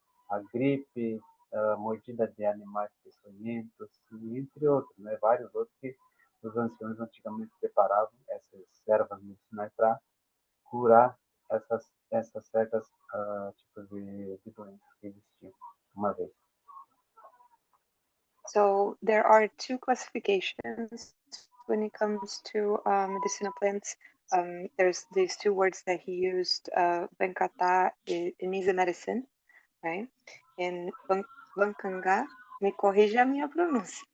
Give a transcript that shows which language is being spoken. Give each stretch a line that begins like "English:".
Portuguese: A gripe, a mordida de animais peçonhentos, entre outros, né? Vários outros que os anciões antigamente preparavam essas ervas medicinais para curar essas certas tipos de doenças que existiam uma vez.
English: So there are two classifications when it comes to medicinal plants. There's these two words that he used, Venkata is a medicine, right? And
Portuguese: Vankanga, me corrija a minha pronúncia.